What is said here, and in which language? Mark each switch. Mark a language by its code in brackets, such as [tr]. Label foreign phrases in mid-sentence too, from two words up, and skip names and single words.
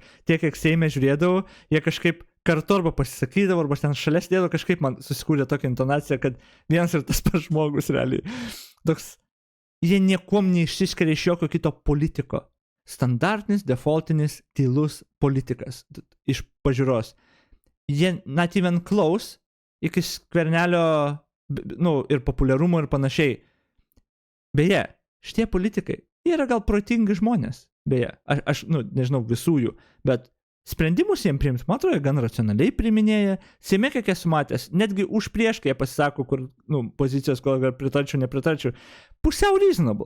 [lt] Tiek, kiek Seime žiūrėdavau, jie kažkaip kartu arba pasisakydavo, arba ten šalia sėdėdavo, kažkaip man susikūrė tokia intonacija, kad vienas ir tas pats žmogus realiai. Toks, jie niekuom neišsiskiria iš jokio kito politiko. Standartinis, defaultinis, tylus politikas iš pažiūros. Jie [en] not even close [lt] iki Skvernelio, nu, ir populiarumo ir panašiai. Beje, šitie politikai, jie yra gal protingi žmonės. Beje, aš nu, nežinau visų jų, bet sprendimus jiems priims, man atrodo, gan racionaliai priiminėja. Seime, kiek esu matęs, netgi už prieš, kai jie pasisako, kur, nu, pozicijos, kol pritarčiau, nepritarčiau, pusiau reasonable.